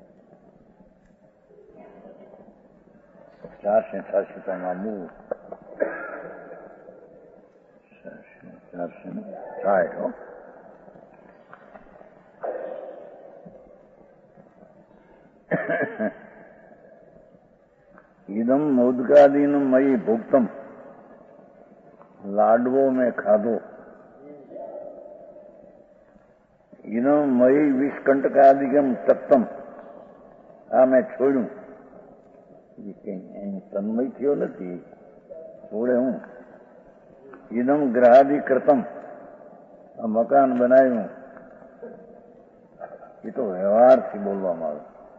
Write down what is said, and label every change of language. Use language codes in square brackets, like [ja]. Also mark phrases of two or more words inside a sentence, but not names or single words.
[sa] 486 મૂળ 460 इदम मोदकादीन मई भुक्तम [gu] લાડવો મેં ખાધો [sa] इदम मई विष्कंटकादिकम तप्तम [gu] આ મેં છોડ્યું. તન્મય થયો નથી, છોડે હું. [sa] इदम ग्रहादिकृतम [gu] આ મકાન બનાવ્યું. એ તો વ્યવહારથી બોલવામાં આવે.